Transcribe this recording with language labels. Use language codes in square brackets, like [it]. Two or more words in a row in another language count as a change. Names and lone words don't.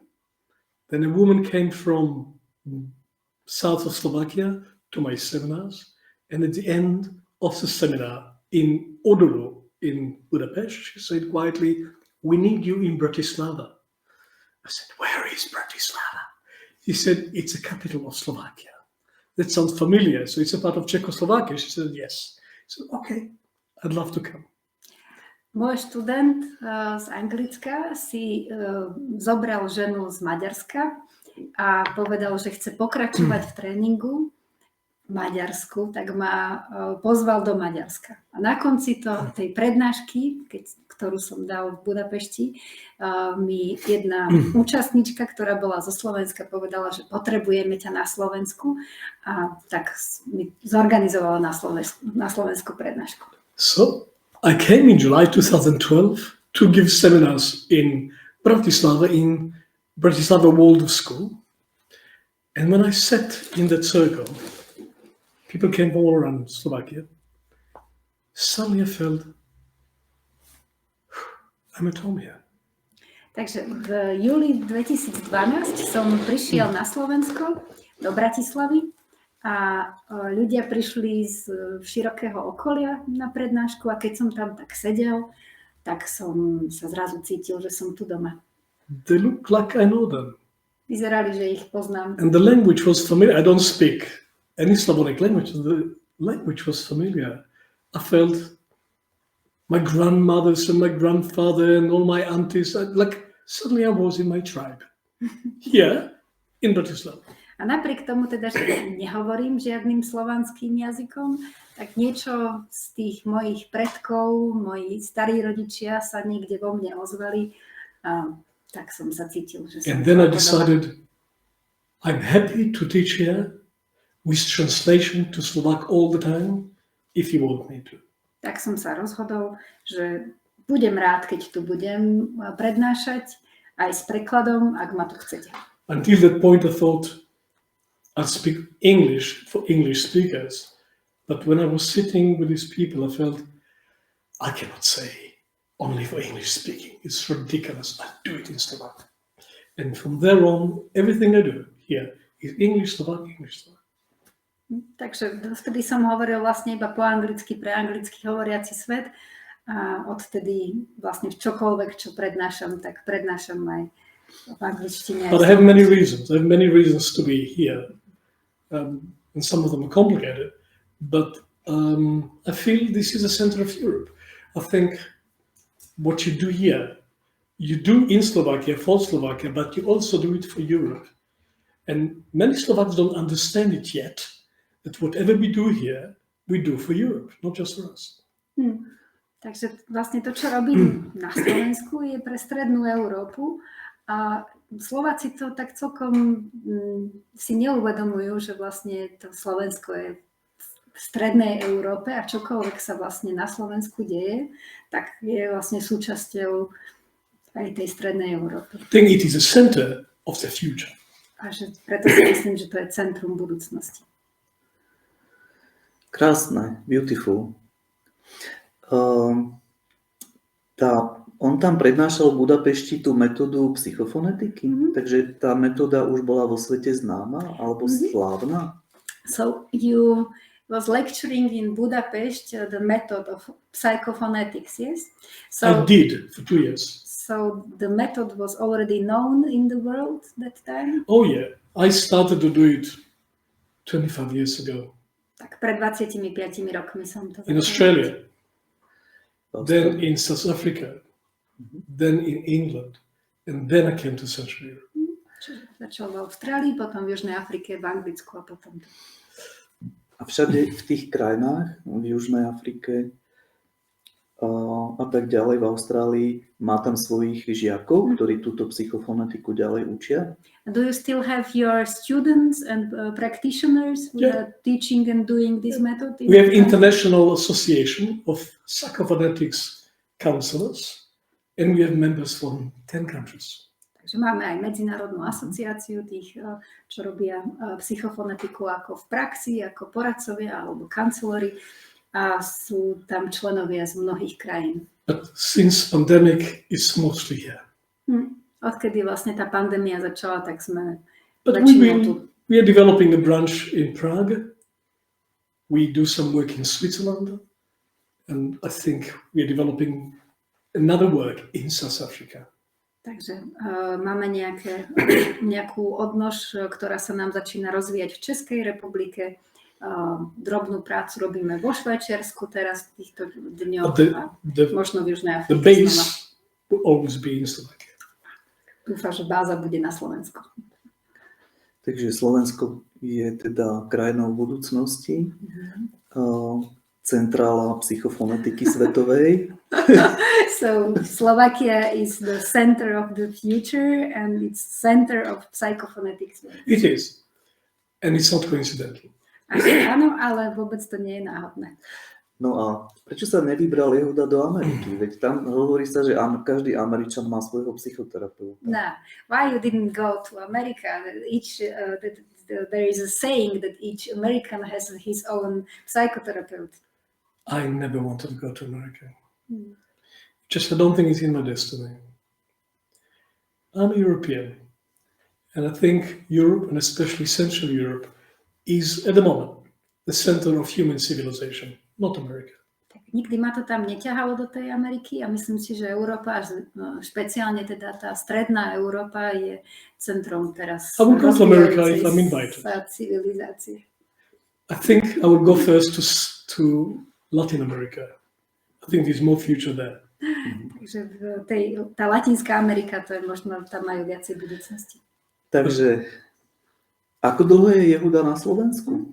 [en] Then a woman came from south of Slovakia to my seminars, and at the end of the seminar in Odolo in Budapest, she said quietly, "We need you in Bratislava." I said, "Where is Bratislava?" He said, "It's a capital of Slovakia." That sounds familiar, so it's a part of Czechoslovakia. She said, "Yes." I said, "Okay, I'd love to come." [sk] Môj študent z Anglicka si zobral ženu z Maďarska a povedal, že chce pokračovať v tréningu v Maďarsku, tak ma pozval do Maďarska. A na konci tej prednášky, ktorú som dal v Budapešti, mi jedna účastnička, ktorá bola zo Slovenska, povedala, že potrebujeme ťa na Slovensku a tak mi zorganizovala na Slovensku prednášku. [en] So I came in July 2012 to give seminars in Bratislava Waldorf School. And when I sat in that circle, people came from all around Slovakia. Suddenly I felt, I'm at home here. [sk] Takže v júli 2012 som prišiel na Slovensko, do Bratislavy a ľudia prišli z širokého okolia na prednášku a keď som tam tak sedel, tak som sa zrazu cítil, že som tu doma. [en] They look like I know them. [sk] Vyzerali, že ich poznám. [en] And the language was familiar. I don't speak any Slavonic language. The language was familiar. I felt my grandmothers and my grandfather and all my aunties. Suddenly I was in my tribe. Here in Bratislava. [sk] A napriek tomu teda, že nehovorím žiadnym slovanským jazykom, tak niečo z tých mojich predkov, moji starí rodičia sa niekde vo mne ozvali a tak som sa cítil, že som... [en] And then I decided I'm happy to teach here with translation to Slovak all the time if you want me to. [sk] Tak som sa rozhodol, že budem rád, keď tu budem prednášať aj s prekladom, ak ma tu chcete. [en] Until that point I thought I'd speak English for English speakers. But when I was sitting with these people, I felt I cannot say only for English speaking. It's ridiculous. I'll do it in Slovak. And from there on, everything I do here is English, Slovak, English, Slovak. [sk] Takže vtedy som hovoril vlastne iba po anglicky pre anglicky hovoriaci svet a odtedy vlastne čokoľvek, čo prednášam, tak prednášam aj v angličtine. [en] But I have many reasons. I have many reasons to be here. And some of them are complicated. But I feel this is the center of Europe. I think what you do here, you do in Slovakia for Slovakia, but you also do it for Europe. And many Slovaks don't understand it yet, that whatever we do here, we do for Europe, not just for us. [sk] Takže vlastne to, čo robím na Slovensku, je pre strednú Európu a Slováci to tak celkom si neuvedomujú, že vlastne to Slovensko je v strednej Európe a čokoľvek sa vlastne na Slovensku deje, tak je vlastne súčasťou aj tej strednej Európy. [en] I think it is a center of the future. [sk] A že preto si myslím, že to je centrum budúcnosti. Krásne, beautiful. On tam prednášal v Budapešti tú metódu psychofonetiky, takže tá metóda už bola vo svete známa alebo slávna. [en] So you was lecturing in Budapest the method of psychophonetics, yes? So, I did for 2 years. So the method was already known in the world that time? Oh yeah, I started to do it 25 years ago. [sk] Tak pred 25 rokmi som to [en] in Australia, then in South Africa, then in England, and then I came to Central Europe. [sk] Začal v Austrálii, potom v Južnej Afrike, v Anglicku a potom. A všade v tých krajinách, v Južnej Afrike a tak ďalej, v Austrálii, má tam svojich žiakov, ktorí túto psychofonetiku ďalej učia? [en] Do you still have your students and practitioners who are teaching and doing this method? We have International Association of Psychophonetics Counselors, and we have members from 10 countries. [sk] Takže máme aj medzinárodnú asociáciu tých, čo robia psychofonetiku ako v praxi, ako poradcovia alebo kancelori a sú tam členovia z mnohých krajín. [en] But since pandemic is mostly here. [sk] Odkedy vlastne tá pandémia začala, tak sme [en] But we are developing a branch in Prague. We do some work in Switzerland, and I think we are developing another work in South Africa. [sk] Takže máme nejakú odnož, ktorá sa nám začína rozvíjať v Českej republike. Drobnú prácu robíme vo Švajčiarsku teraz v týchto dňoch a možno v Južnej Afrike. [en] The base will always be in Slovakia. [sk] Dúfam, že báza bude na Slovensku. Takže Slovensko je teda krajinou budúcnosti, centrála psychofonetiky svetovej. [en] So Slovakia is the center of the future and it's center of psychophonetics. It is, and it's not coincidental. [sk] Áno, ale vôbec to nie je náhodné. No a prečo sa nevybral Yehuda do Ameriky? Veď tam hovorí sa, že každý Američan má svojho psychoterapeuta. [en] No, why you didn't go to America? There is a saying that each American has his own psychotherapeutic. I never wanted to go to America. Just I don't think it's in my destiny. I'm a European, and I think Europe, and especially Central Europe, is at the moment the center of human civilization, not America. [sk] Nikdy ma to tam neťahalo do tej Ameriky a myslím si, že Európa, špeciálne teda tá stredná Európa je centrom teraz rozvíjajúcej sa civilizácie. [en] I think I would go first to Latin America. I think there's more future there. [sk] Takže tá Latinská Amerika, to je možno, tam majú viacej budúcnosti. Takže, ako dlho je Yehuda na Slovensku?